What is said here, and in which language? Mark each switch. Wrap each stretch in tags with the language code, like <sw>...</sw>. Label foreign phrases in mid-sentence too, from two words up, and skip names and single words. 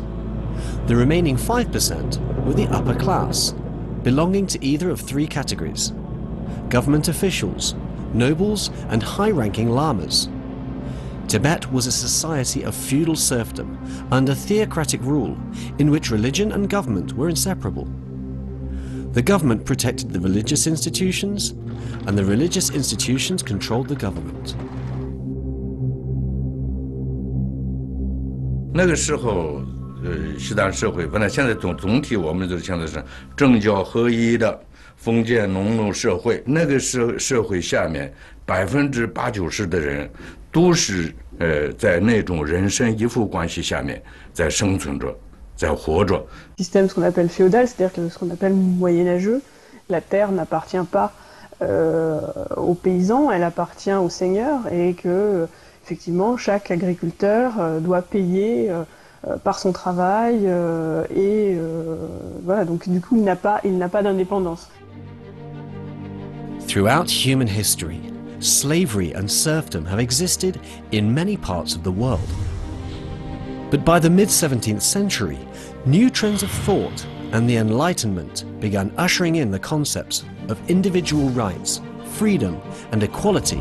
<en>The remaining 5% were the upper class, belonging to either of 3 categories: government officials, nobles and high-ranking lamas. Tibet was a society of feudal serfdom under theocratic rule in which religion and government were inseparable. The government protected the religious institutions, and the religious institutions controlled the government.</en> <zh>那个时候，西藏社会本来现在总体我们就现在是政教合一的封建农奴社会。那个社会下面80%-90%的人都是在那种人身依附关系下面在生存着，在活着。</zh> <fr>Système ce qu'on appelle féudal, c'est-à-dire que ce qu'on appelle moyenâgeux, la terre n'appartient pas aux paysans, elle appartient aux seigneurs, et que effectivement chaque agriculteur doit payer par son travail et voilà, donc du coup il n'a pas d'indépendance.</fr> <en>Throughout human history, slavery and serfdom have existed in many parts of the world. But by the mid-17th century, new trends of thought and the Enlightenment began ushering in the concepts of individual rights, freedom and equality.</en>